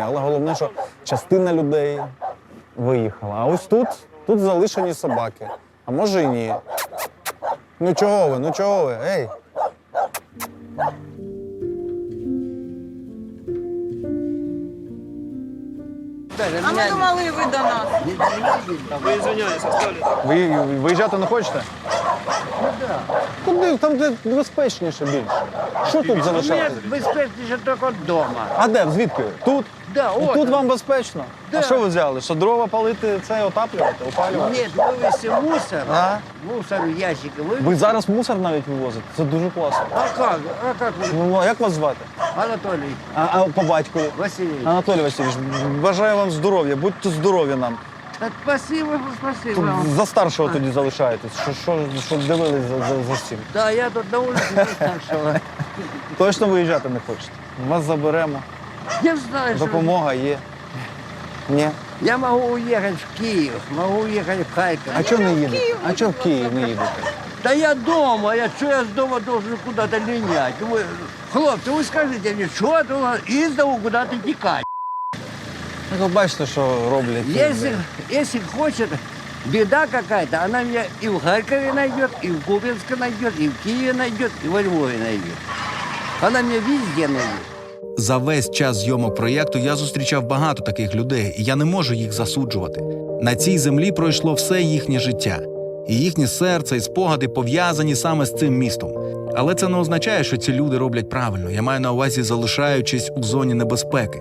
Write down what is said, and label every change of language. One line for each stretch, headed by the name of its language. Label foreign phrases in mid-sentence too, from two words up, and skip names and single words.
Ukrainian: Але головне, що частина людей виїхала. А ось тут залишені собаки. А може і ні. Ну чого ви? Ей! А ми думали, ви до нас.
Russian: Вы извиняюсь, оставили.
Ukrainian: Ви виїжджати не хочете? Куди? Там де безпечніше більше. Що тут залишати? Безпечніше тільки вдома. А де? Звідки? Тут?
Russian: Да,
Ukrainian: І от. тут вам безпечно?
Russian: Да.
Ukrainian: А що ви взяли? Що дрова палити, це опалювати?
Russian: Нет, вывести мусор,
Ukrainian: А?
Russian: мусор в ящики вывести.
Ukrainian: Ви зараз мусор навіть вивозите? Це дуже класно.
Russian: А как вы?
Ukrainian: Ну, а як вас звати?
Russian: Анатолий
Ukrainian: А по батькові?
Russian: Васильевич.
Ukrainian: Анатолій Васильович, бажаю вам здоров'я, будьте здорові нам.
Russian: Спасибо, спасибо
Ukrainian: Тут вам. за старшого тоді залишаєтесь, що дивились за всім.
Russian: Да, я тут на улице не старшего.
Ukrainian: Точно виїжджати не хочете? Вас заберемо,
Russian: Я знаю, что
Ukrainian: допомога є. Ні?
Russian: я могу уехать в Киев, могу уехать в Харьков.
Ukrainian: А чого не їдете? А чого в Київ не їдете?
Russian: Да я дома, что я с дома должен куда-то линять? Хлопцы, вы скажите мне, что я должен из дому куда-то текать?
Ukrainian: Ну, ви бачите, що роблять. ці люди.
Russian: Если хочет, беда какая-то, она меня и в Харькове найдет, и в Купинске найдет, и в Киеве найдет, и во Львове найдет. Она меня везде найдет.
Ukrainian: За весь час зйомок проєкту я зустрічав багато таких людей, і я не можу їх засуджувати. На цій землі пройшло все їхнє життя. І їхнє серце і спогади пов'язані саме з цим містом. Але це не означає, що ці люди роблять правильно. Я маю на увазі, залишаючись у зоні небезпеки.